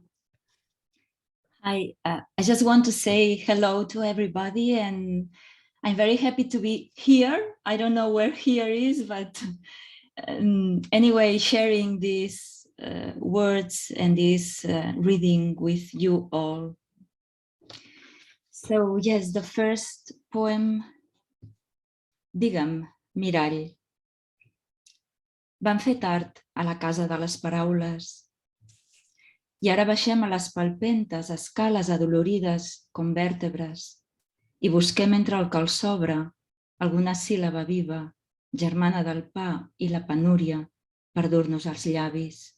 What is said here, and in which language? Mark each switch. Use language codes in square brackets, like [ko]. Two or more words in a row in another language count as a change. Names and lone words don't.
[en] Hi, I just want to say hello to everybody, and I'm very happy to be here. I don't know where here is, but anyway, sharing these words and this reading with you all. So yes, the first poem, [ca] Digue'm, mirall. Vam fer tard a la casa de les paraules i ara baixem a les palpentes escales adolorides com vèrtebres i busquem entre el cal s'obre alguna síl·laba viva, germana del pa i la penúria, per dur-nos als llavis.